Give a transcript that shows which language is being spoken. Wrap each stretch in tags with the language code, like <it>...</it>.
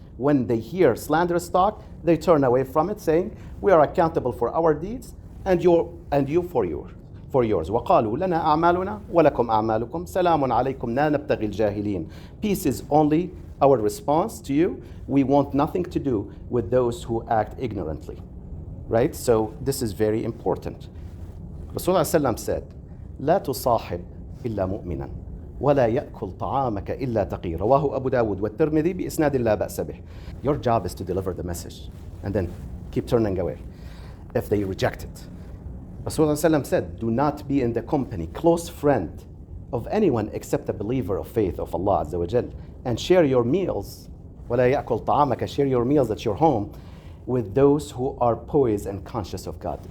<en>When they hear slanderous talk, they turn away from it, saying, we are accountable for our deeds, and you for yours.</en> <ar>وَقَالُوا لَنَا أَعْمَالُنَا وَلَكُمْ أَعْمَالُكُمْ سَلَامٌ عَلَيْكُمْ لَا نَبْتَغِي الْجَاهِلِينَ.</ar> <en>Peace is only our response to you. We want nothing to do with those who act ignorantly. Right? So this is very important.</en> <ar>Rasulullah said, لا تصاحب إلا مؤمنا ولا يأكل طعامك إلا تقي. رواه أبو داود والترمذي بإسناد لا بأس به.</ar> <en>Your job is to deliver the message and then keep turning away if they reject it. Rasulullah said, do not be in the company, close friend of anyone except a believer of faith of Allah Azza wa Jal, and share your meals.</en> <ar>ولا يأكل طعامك,</ar> <en>share your meals at your home with those who are poised and conscious of God.</en>